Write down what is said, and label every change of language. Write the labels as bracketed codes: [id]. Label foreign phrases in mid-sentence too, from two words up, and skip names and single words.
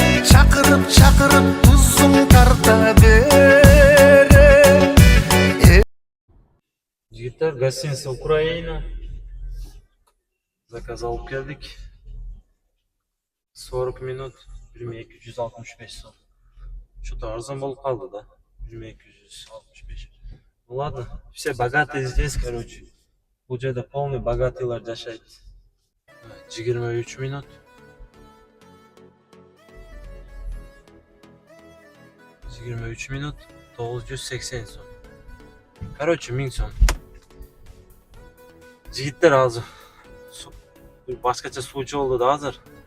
[ky] Чакырып тузуң тарта берет. Жигиттер, гостиница Украина. Заказ алып келдик. 40 минут 1265 сом. Что-то арзан болуп калды да. 1265. [ru] Ну ладно, все богатые здесь, короче. [ky] Бул жерде [ru] полный богатыйлар [ky] жашайт. 23 минут. 23 минут 980 сом. [ru] Короче, 1000 сом. [ky] Жигиттер азыр башкача суучу болду да азыр.